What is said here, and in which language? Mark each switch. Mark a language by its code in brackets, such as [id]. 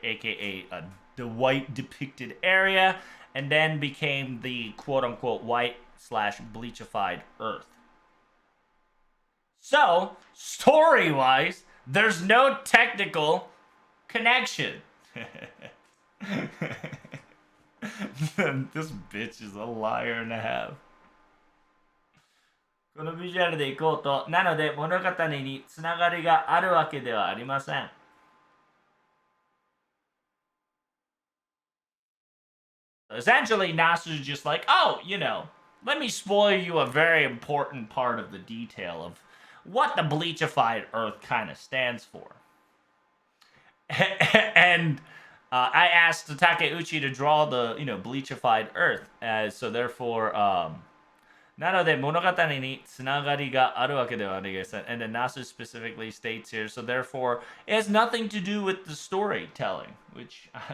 [en] AKA the white depicted area, and then became the quote-unquote white/bleachified Earth. So, story-wise, there's no technical connection. This bitch is a liar and a half. [ja] このビジュアルでいこうと、なので物語につながりがあるわけではありません。 [en] Essentially, Nasu's just like, oh, let me spoil you a very important part of the detail of what the bleachified Earth kind of stands for. And I asked Takeuchi to draw the, bleachified Earth, so therefore, [ja] なので物語につながりがあるわけではありません. [en] And then Nasu specifically states here, so therefore, it has nothing to do with the storytelling, which...